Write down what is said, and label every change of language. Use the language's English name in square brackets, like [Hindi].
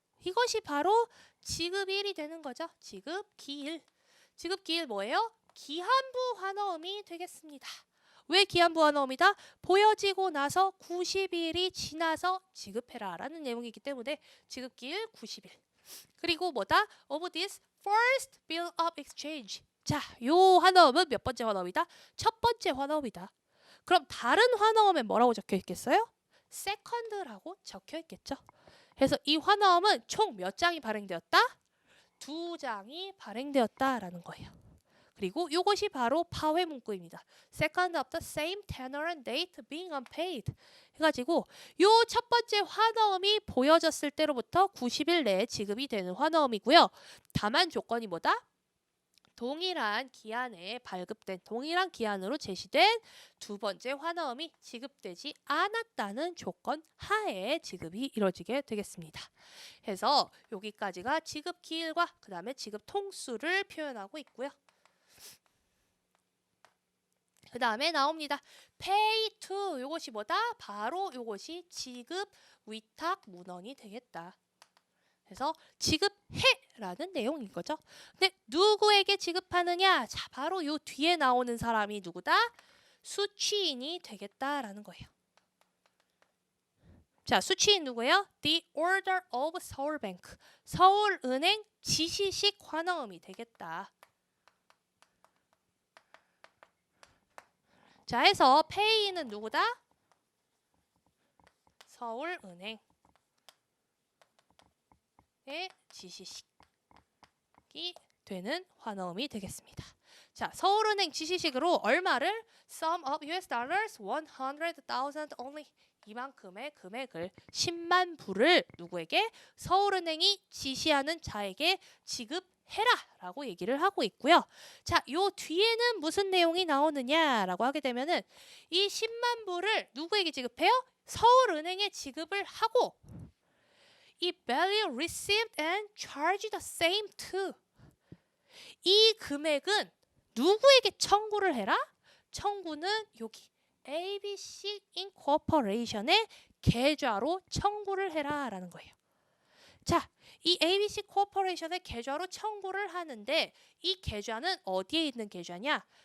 [Korean] 이것이 바로 지급일이 되는 거죠. 지급기일. 지급기일 뭐예요? 기한부 환어음이 되겠습니다. 왜 기한부 환어음이다? 보여지고 나서 90일이 지나서 지급해라 라는 내용이기 때문에 지급기일 90일. 그리고 뭐다? [English] Of this first bill of exchange. [Korean] 자, 요 환어음은 몇 번째 환어음이다? 첫 번째 환어음이다. 그럼 다른 환어음에 뭐라고 적혀 있겠어요? second라고 적혀 있겠죠. 그래서 이 환어음은 총 몇 장이 발행되었다? 2장이 발행되었다라는 거예요. 그리고 이것이 바로 파회 문구입니다. [English] Second of the same tenor and date being unpaid. [Korean] 해가지고 요 첫 번째 환어음이 보여졌을 때로부터 90일 내에 지급이 되는 환어음이고요. 다만 조건이 뭐다? 동일한 기한에 발급된 동일한 기한으로 제시된 두 번째 환어음이 지급되지 않았다는 조건 하에 지급이 이루어지게 되겠습니다. 그래서 여기까지가 지급 기일과 그 다음에 지급 통수를 표현하고 있고요. 그 다음에 나옵니다. [English] pay to. [Korean] 요것이 뭐다? 바로 요것이 지급 위탁 문헌이 되겠다. 그래서 지급해라는 내용인 거죠. 근데 누구에게 지급하느냐? 자, 바로 요 뒤에 나오는 사람이 누구다? 수취인이 되겠다라는 거예요. 자, 수취인 누구예요? [English] The Order of 서울뱅크. [Korean] 서울은행 지시식 환어음이 되겠다. 자, 해서 pay는 누구다? 서울은행. 의 지시식이 되는 환어음이 되겠습니다. 자, 서울은행 지시식으로 얼마를 [English] sum of US dollars 100,000 only [Korean] 이만큼의 금액을 10만 불을 누구에게? 서울은행이 지시하는 자에게 지급해라라고 얘기를 하고 있고요. 자, 요 뒤에는 무슨 내용이 나오느냐라고 하게 되면은 이 10만 불을 누구에게 지급해요? 서울은행에 지급을 하고 이 [English] value received and charged the same to. [Korean] 이 금액은 누구에게 청구를 해라? 청구는 여기 ABC Incorporation의 계좌로 청구를 해라라는 거예요. 자, 이 ABC Corporation의 계좌로 청구를 하는데 이 계좌는 어디에 있는 계좌냐?